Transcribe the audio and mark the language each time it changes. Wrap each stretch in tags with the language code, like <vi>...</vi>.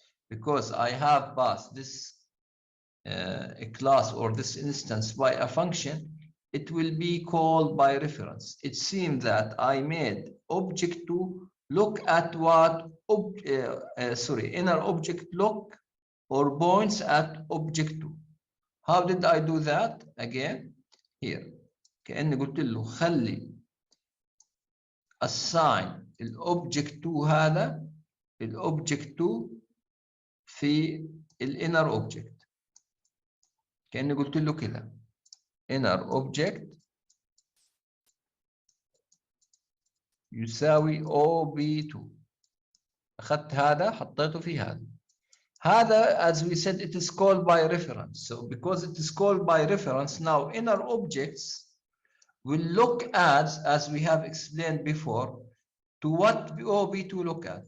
<en>Because I have passed this a class or this instance by a function, it will be called by reference. It seems that I made object 2 look at what inner object look or points at object 2. How did I do that?</en> <ar>Again here كأني قلت له خلي assign الأوبجكت 2 هذا الأوبجكت 2 في الانر اوبجكت. كأني قلت له كده</ar> <en>inner object يساوي OB2.</en> <ar>أخذت هذا حطيته في هذا.</ar> <en>هذا as we said it is called by reference. So because it is called by reference, now inner objects will look as we have explained before, to what OB2 look at.</en>